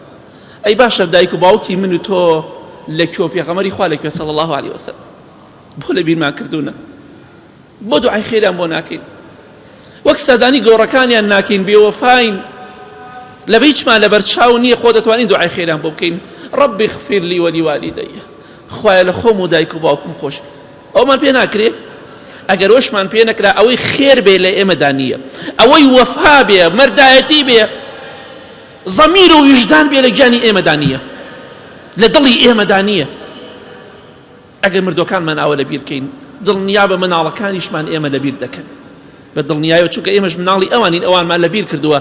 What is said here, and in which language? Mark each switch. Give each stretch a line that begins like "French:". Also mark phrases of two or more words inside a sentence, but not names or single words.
Central Kurdish: ئەی باشە دایک و باوکی من و تۆ لەکوێ پێغەمبەری خوا لەکوێ
Arabic: صلی الله عليه وسلم؟
Central Kurdish: بۆ لە بیرمان کردوونە؟ بۆ دوعای خێریان بۆ ناکەین؟ وەک سەردانی گۆڕەکانیان ناکەین، بێوەفاین، لە هیچمان لەبەر چاو نییە خۆ دەتوانین دوعای خێریان بۆ بکەین.
Arabic: ربی اغفر لي ولوالدي،
Central Kurdish: خوایە لە خۆم و دایک و باوکم خۆش بێ. ئەومان پێ ناکرێ؟ ئەگەر وەشمان پێ نەکرا ئەوەی خێر بێ لە ئێمەدا نییە، ئەوەی وەفا بێ، مەردایەتی بێ، زەمیر و وجدان بێ لە گیانی ئێمەدا نییە، لە دڵی ئێمەدا نییە. ئەگەر مردوەکانمان ئاوە لەبیر بکەین، دڵنیا بە مناڵەکانیشمان ئێمە لەبیر دەکەن، بە دڵنیایەوە، چونکە ئێمەش مناڵی ئەوانین، ئەوانمان لەبیر کردووە.